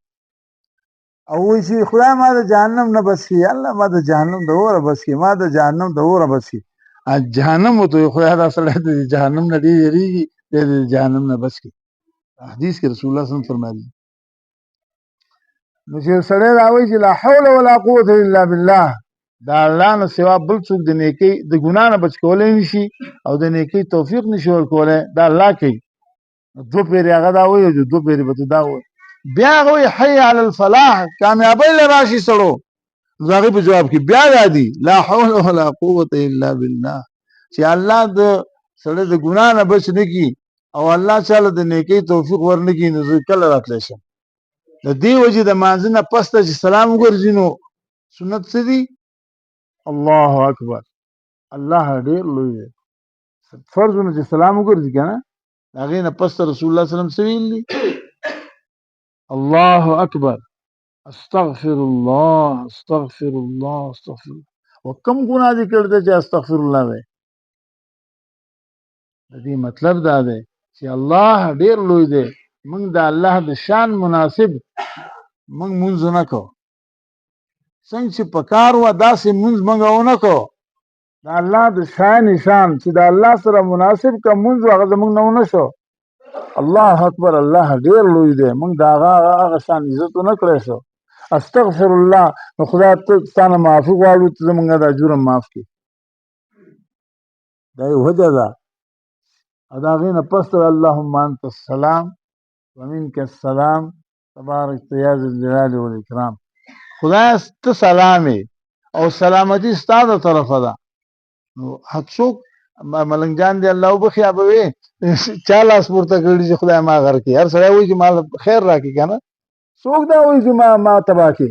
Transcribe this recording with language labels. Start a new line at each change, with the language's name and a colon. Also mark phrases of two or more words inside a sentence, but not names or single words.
Pashto: او وایي چې خدای ما د جهنم نه بچ کړي، الله ما د جهنم د اوره بچ کړي، ما د جهنم د اوره بچ کړي. جهنم ورته خدای دا سړی د جهنم نه ډېر یېرېږي، دی د جهنم نه بچ کړي. حدیث کې
Arabic: رسول الله صلی الله علیه وسلم
Pashto: فرمایي. نو چې سړی دا وایي چې
Arabic: لا حول ولا قوة الا بالله،
Pashto: د الله نه سوا بل څوک د نیکۍ د ګناه نه بچ کولی نشي، او د نیکۍ توفیق نشي ورکولی، دا الله کوي. دوه پیرې هغه دا وایي، دوه پیرې به ته دا وایي. بیا هغه وایي
Arabic: حي علی الفلاح،
Pashto: کامیابۍ له راشي سړو. نو د هغې په جواب کې بیا دا دي
Arabic: لا حول ولا قوة الا بالله،
Pashto: چې الله د سړی د ګناه نه بچ نه کړي، او الله چاله د نیکۍ توفیق ورنه کړي، نو زه کله راتلی شم. د دې وجې د مانځه نه پس ته چې سلام وګرځي نو سنت څه دي؟
Arabic: الله اکبر،
Pashto: الله ډېر لوی دی. فرضونه چې سلام وګرځي که نه، د هغې نه پس ته
Arabic: رسول الله صلی الله علیه وسلم
Pashto: څه ویلي؟
Arabic: الله اکبر، استغفر الله، استغفر الله، استغفر الله.
Pashto: او کم ګناه دې کړی دی چې
Arabic: استغفر الله
Pashto: دی؟ د دې مطلب دا دی چې الله ډېر لوی دی، موږ د الله د شان مناسب موږ مونځ نه کوو. څنګه چې په کار وه داسې مونځ موږ ونه کوو. د الله د شان چې د الله سره مناسب که مونځ و هغه زموږ نه ونه شو.
Arabic: الله اکبر،
Pashto: الله ډېر لوی دی، موږ د هغه شان عزت ونه کړی شو.
Arabic: استغفر الله،
Pashto: نو خدای ته ستا نه معافي غواړو، ته زموږ دا جرم معاف کړي. دا یو وجه ده. او د هغې نه پس ته
Arabic: اللهم انت السلام ومنک السلام تبارک یا ذا الجلال والاکرام.
Pashto: خدای ته سلام او سلامتی ستا د طرفه ده. نو هر څوک ملنګ جان دی الله وبخي به وي چا لاس پورته کړي چې خدای ما غر کړي. هر سړی وایي چې ما خیر راکړي که نه، څوک دا وایي چې ما تباه کړي.